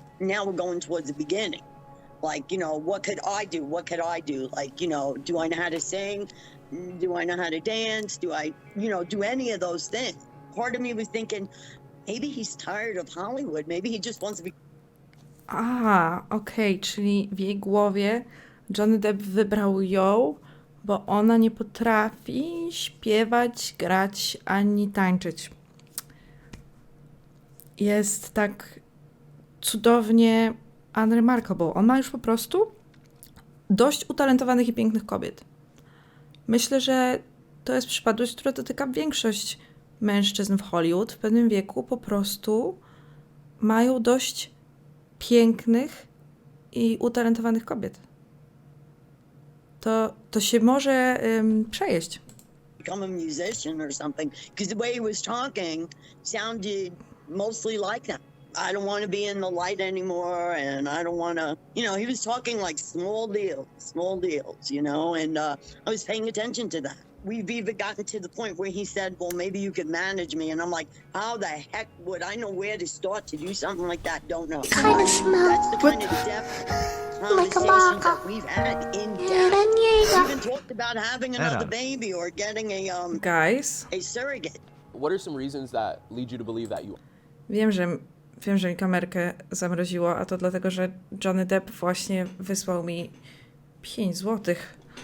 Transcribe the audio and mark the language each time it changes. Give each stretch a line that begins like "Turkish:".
English: Now we're going towards the beginning. Like, you know, what could I do? What could I do? Like, you know, do I know how to sing? Do I know how to dance? Do I, you know, do any of those things? Part of me was thinking, maybe he's tired of Hollywood. Maybe he just wants to be...
Polish: Okej, czyli w jej głowie Johnny Depp wybrał ją, bo ona nie potrafi śpiewać, grać, ani tańczyć. Jest tak cudownie unremarkable. On ma już po prostu dość utalentowanych i pięknych kobiet. Myślę, że to jest przypadłość, która dotyka większość mężczyzn w Hollywood. W pewnym wieku po prostu mają dość pięknych i utalentowanych kobiet. to się może przejeść.
English: Become a musician or something, because the way he was talking sounded mostly like that. I don't want to be in the light anymore, and I don't want to, he was talking like small deals, and I was paying attention to that. We've even gotten to the point where he said, well, maybe you could manage me. And I'm like, how the heck would I know where to start to do something like that? Don't know. That's the kind of depth conversations that we've had in depth. We even talked about having another baby or getting a surrogate. What are some reasons that lead you to believe that you...
Polish: Wiem, że mi kamerkę zamroziło, a to dlatego, że Johnny Depp właśnie wysłał mi 5 złotych.